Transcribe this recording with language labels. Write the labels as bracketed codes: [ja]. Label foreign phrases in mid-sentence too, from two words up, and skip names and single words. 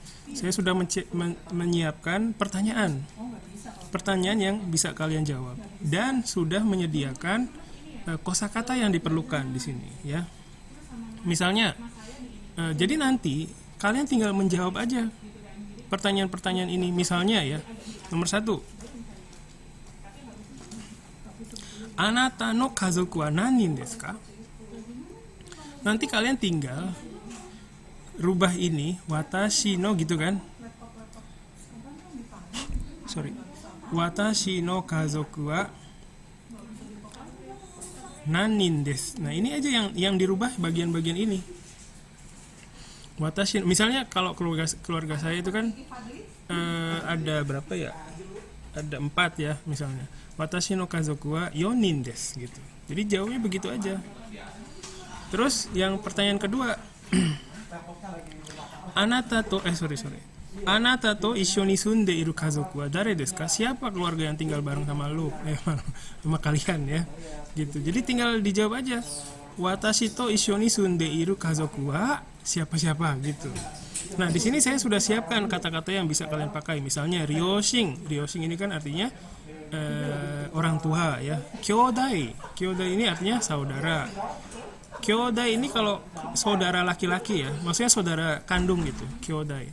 [id] Saya sudah menyiapkan pertanyaan yang bisa kalian jawab, dan sudah menyediakan kosakata yang diperlukan di sini ya. Misalnya, jadi nanti kalian tinggal menjawab aja pertanyaan-pertanyaan ini. Misalnya ya, nomor 1, [ja] あなたの家族は何人ですか? [id] Nanti kalian tinggal rubah ini [ja] 私の [id] gitu kan. [ja] 私の家族は何人です. [id] Nah, ini aja yang dirubah bagian-bagian ini. Watashi, misalnya kalau keluarga saya itu kan ada berapa ya? Ada 4 ya misalnya. [ja] 私の家族は4人です gitu. [id] Jadi jawabnya begitu aja. Terus yang pertanyaan kedua, [ja] あなたと一緒に住んでいる家族は誰ですか? [id] Siapa keluarga yang tinggal bareng sama lu? Sama kalian ya. Gitu. Jadi tinggal dijawab aja. [ja] 私と一緒に住んでいる家族は [id] siapa-siapa gitu. Nah, di sini saya sudah siapkan kata-kata yang bisa kalian pakai. Misalnya ryoshin. Ryoshin ini kan artinya orang tua ya. Kyodai ini artinya saudara. Kyodai ini kalau saudara laki-laki ya, maksudnya saudara kandung gitu, kyodai.